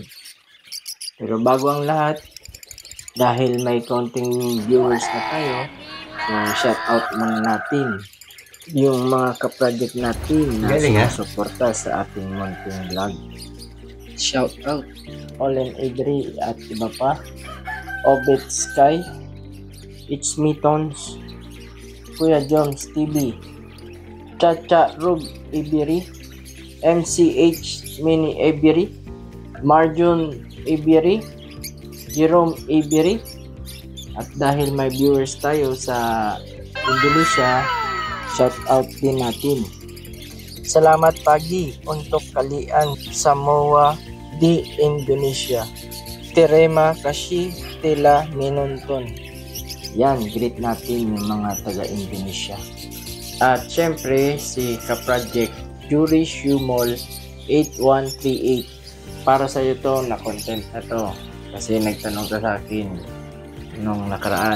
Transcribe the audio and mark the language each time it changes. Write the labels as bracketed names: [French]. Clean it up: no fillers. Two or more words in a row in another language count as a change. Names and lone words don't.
[Filipino] Pero bago ang lahat, dahil may konting viewers na tayo, so [English] shout out [Filipino] muna natin yung mga ka-project natin na sumusuporta sa ating munting vlog. [English] Shout out [Filipino] Olen Adri at iba pa, Obet Sky, It's Me Tons, Kuya Jones TV, Chacha Rub Ibiri, MCH Mini Ibiri, Marjun Ibiri, Jerome Ibiri. At dahil may viewers tayo sa Indonesia, [English] shout out [Filipino] din natin. [Indonesian] Salamat pagi untuk kalian Samoa di Indonesia. Terima kasih telah menonton. [Filipino] Yan, greet natin yung mga taga-Indonesia. At syempre, si ka-project Jury Shumol 8138. Para sa iyo to, na content na to. Kasi nagtanong ka sa akin nung nakaraan.